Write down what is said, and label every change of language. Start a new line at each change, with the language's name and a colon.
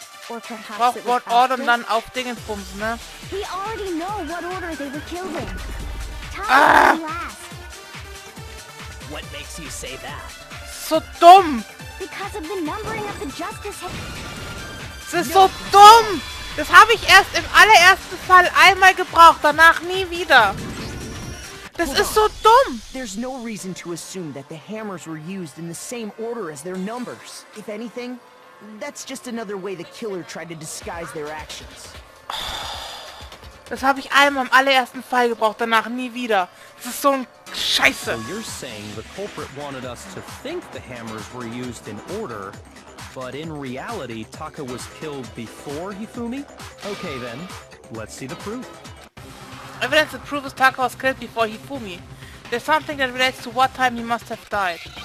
English: Or perhaps it was
German: Braucht Ordnung dann auf Dingenbums, ne?
English: We already know what order they were killed in. Taka last. What makes you say that?
German: So dumm!
English: Because of the numbering of the justice.
German: Das ist so dumm! Das habe ich erst im allerersten Fall einmal gebraucht, danach nie wieder. Das ist so dumm!
English: There's no reason to assume that the hammers were used in the same order as their numbers. If anything, that's just another way the killer tried to disguise their actions.
German: Das habe ich einmal im allerersten Fall gebraucht, danach nie wieder. Das ist so ein Scheiße.
English: So you're saying the culprit wanted us to think the hammers were used in order, but in reality, Taka was killed before Hifumi? Okay then, let's see the proof. Evidence that proves Taka was killed before Hifumi. There's something that relates to what time he must have died.